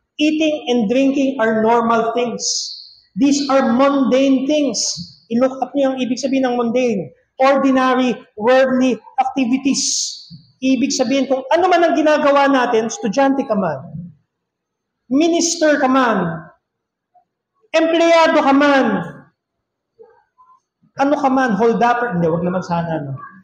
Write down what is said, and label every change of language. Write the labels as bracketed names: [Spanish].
[English] Eating and drinking are normal things. These are mundane things. [Filipino] I-look up niyo ang ibig sabihin ng mundane. [English] Ordinary, worldly activities. [Filipino] Ibig sabihin kung ano man ang ginagawa natin, estudyante ka man, minister ka man, empleyado ka man, ano ka man, hold-upper, hindi, wag naman sana, no?